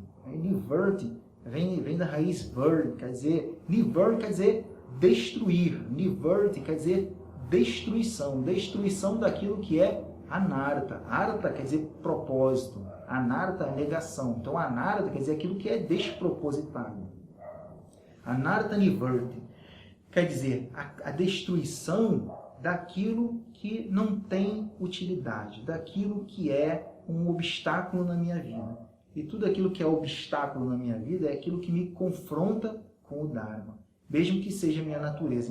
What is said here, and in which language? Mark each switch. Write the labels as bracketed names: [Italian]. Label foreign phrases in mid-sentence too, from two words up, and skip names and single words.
[Portuguese] Nivrti vem da raiz Vir, quer dizer, Nivr quer dizer destruir, Nivrti quer dizer destruição, destruição daquilo que é Anartha. Artha quer dizer propósito, Anartha é negação. Então, Anartha quer dizer aquilo que é despropositado. [Sanskrit] Anartha Nivrti [Portuguese] quer dizer a destruição daquilo que não tem utilidade, daquilo que é um obstáculo na minha vida. E tudo aquilo que é obstáculo na minha vida é aquilo que me confronta com o Dharma, mesmo que seja a minha natureza.